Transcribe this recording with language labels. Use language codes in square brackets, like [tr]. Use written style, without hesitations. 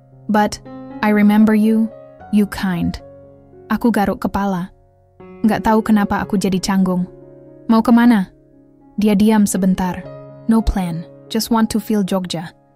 [en] But I remember you, you kind. [id] Aku garuk kepala. Nggak tahu kenapa aku jadi canggung. Mau kemana? Dia diam sebentar. [en] No plan, just want to feel Jogja.